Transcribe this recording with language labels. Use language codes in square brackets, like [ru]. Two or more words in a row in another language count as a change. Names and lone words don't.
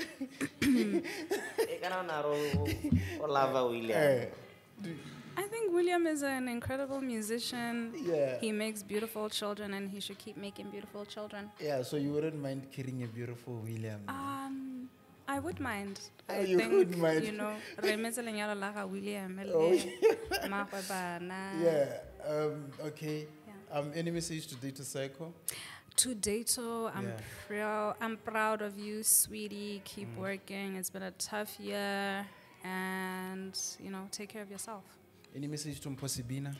[en] Olava William. Eh, I think William is an incredible musician. Yeah. He makes beautiful children and he should keep making beautiful children. Yeah, so you wouldn't mind carrying a beautiful William. I would mind. Oh, I you think, would mind. you know, [tn] re emetse lenyalo la ga William. [en] Oh, [tn] Mmagwe bana. [en] Yeah. Okay. Any message to Data Psycho? To Dato, Yeah. I'm proud of you, sweetie. Keep working. It's been a tough year, and take care of yourself. Any message to Mpho Sebina?